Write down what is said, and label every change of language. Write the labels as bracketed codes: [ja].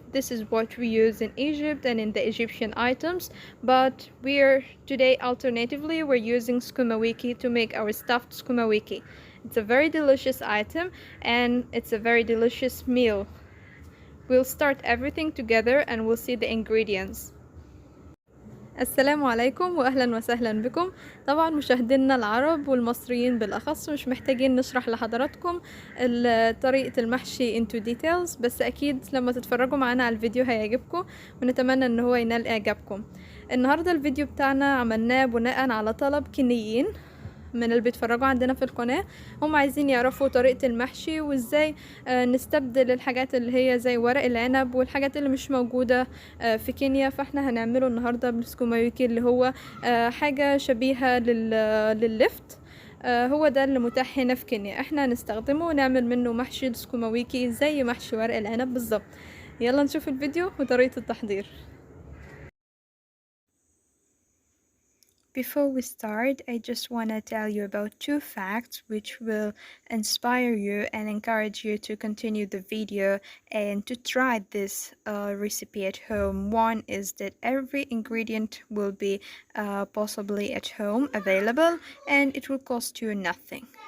[en] This is what we use in Egypt and in the Egyptian items, but alternatively we're using skumawiki to make our stuffed skumawiki. It's a very delicious item and it's a very delicious meal. We'll start everything together and we'll see the ingredients. [ar] السلام عليكم واهلا وسهلا بكم. طبعا مشاهدينا العرب والمصريين بالاخص مش محتاجين نشرح لحضراتكم طريقة المحشي into details، بس اكيد لما تتفرجوا معانا على الفيديو هيعجبكم ونتمنى ان هو ينال اعجابكم. النهاردة الفيديو بتاعنا عملناه بناء على طلب كينيين من اللي بيتفرجوا عندنا في القناة. هم عايزين يعرفوا طريقة المحشي وازاي نستبدل الحاجات اللي هي زي ورق العنب والحاجات اللي مش موجودة في كينيا، فاحنا هنعمله النهاردة بالسكوماويكي اللي هو حاجة شبيهة لللفت. هو ده اللي متاح هنا في كينيا، احنا هنستخدمه ونعمل منه محشي السكوماويكي زي محشي ورق العنب بالظبط. يلا نشوف الفيديو وطريقة التحضير. [en] Before we start, I just want to tell you about two facts which will inspire you and encourage you to continue the video and to try this recipe at home. One is that every ingredient will be possibly at home available and it will cost you nothing.